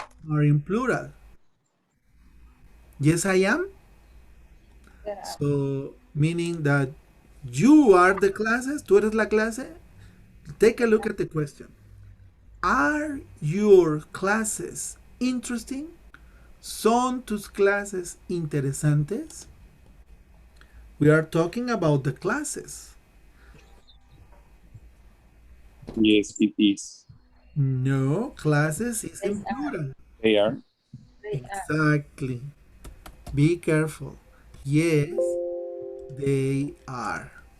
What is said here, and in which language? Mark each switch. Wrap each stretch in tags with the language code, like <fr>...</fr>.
<en>are in plural. Yes, I am. There are. So, meaning that you are the classes,</en> <es>tú eres la clase.</es> <en>Take a look at the question. Are your classes interesting?</en> <es>¿Son tus clases interesantes?</es> <en>We are talking about the classes. Yes, it is. No, classes is in Yes, are. plural. They are. They are. Exactly. Be careful. Yes, they are.</en>